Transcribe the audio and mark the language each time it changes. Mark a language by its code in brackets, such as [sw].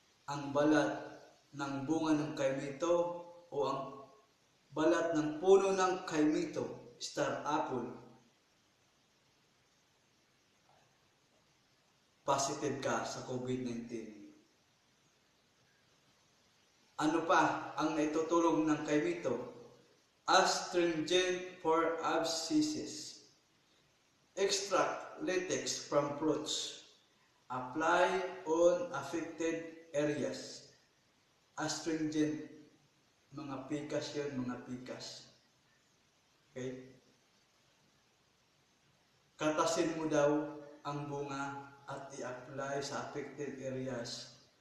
[tl] ang balat ng bunga ng kaimito o ang balat ng puno ng kaimito, star apple, positive ka sa COVID-19. Ano pa ang naitutulong ng kaimito? [en] Astringent for abscesses. Extract latex from fruits. Apply on affected areas. [tl] Astringent, mga pikas yun, mga pikas. Okay? Katasin mo daw ang bunga at i-apply sa [en] affected areas.